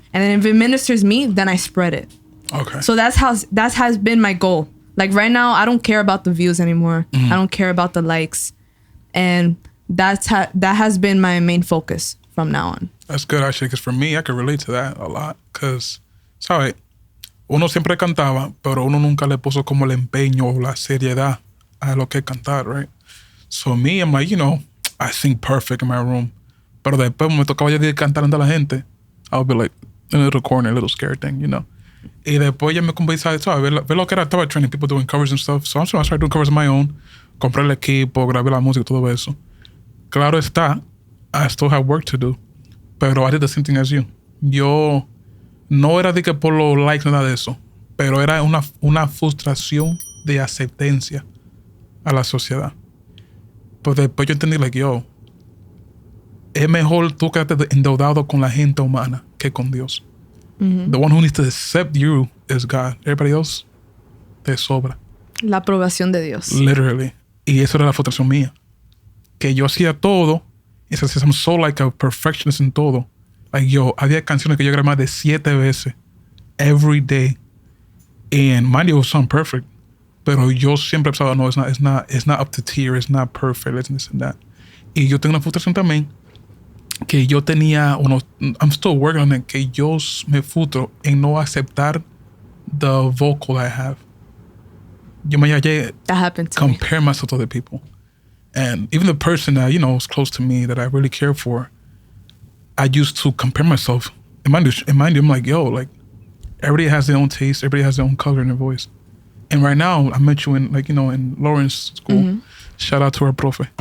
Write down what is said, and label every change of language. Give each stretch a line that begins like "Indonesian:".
English: And then if it ministers me, then I spread it. Okay. So that has been my goal. Like right now, I don't care about the views anymore. Mm-hmm. I don't care about the likes. And that has been my main focus from now on. That's good, actually, because for me, I could relate to that a lot. Because, ¿sabes?
Spanish: Uno siempre cantaba, pero uno nunca le puso como el empeño o la seriedad a lo que cantar, right?
English: So me, I'm like, I sing perfect in my room.
Spanish: Pero después me tocaba ya cantar ante la gente.
English: I'll be like in a little corner, a little scared thing, Y después ya me comencé a ver lo que era. Estaba training people doing covers and stuff. So I started doing covers of my own.
Spanish: Compré el equipo, grabé la música, todo eso.
English: Claro está, I still have work to do. Pero I did the same thing as you.
Spanish: Yo no era de que por los likes nada de eso. Pero era una frustración de aceptancia a la sociedad. Pero después yo entendí, like, es mejor tú quedarte endeudado con la gente humana que con Dios. Mm-hmm.
English: The one who needs to accept you is God. Everybody else te sobra.
Spanish: La aprobación de Dios.
English: Literally.
Spanish: Y eso era la frustración mía. Que yo hacía todo. Y I'm so like a perfectionist en todo. Like, había canciones que yo grabé más de 7 veces.
English: Every day. And mind you, it was sound perfect. Pero yo siempre pensaba, no, it's not up to tier, it's not perfect, it's this and that.
Spanish: Y yo tengo una frustración también que yo tenía, I'm still working on it, que yo me frustro en no aceptar the vocal I have.
English: Yo me hallé compare myself to other people. And even the person that, is close to me, that I really care for, I used to compare myself. In mind you, I'm like, like, everybody has their own taste, everybody has their own color in their voice. And right now, I met you in Lawrence School. Mm-hmm. Shout out to our profe.